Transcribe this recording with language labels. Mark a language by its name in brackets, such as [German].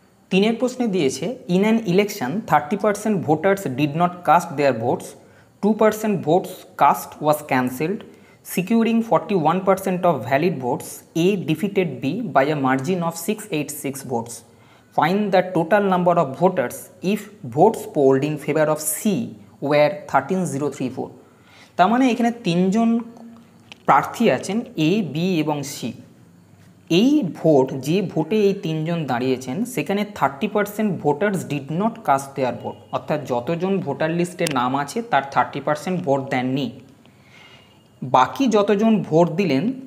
[Bangla] 3 প্রশ্নে দিয়েছে, [English] In an election 30% voters did not cast their votes, 2% votes cast was cancelled, securing 41% of valid votes, A defeated B by a margin of 686 votes. Find the total number of voters if votes polled in favor of C were 13,034. [Bangla] তার মানে এখানে 3জন প্রার্থী আছেন, A, B এবং C। এই vote, যে ভোটে এই 3জন দাঁড়িয়েছেন সেখানে [English] 30% voters did not cast their vote, [Bangla] অর্থাৎ যতজন ভোটার লিস্টে নাম আছে তার 30% ভোট দেননি। বাকি যতজন ভোট দিলেন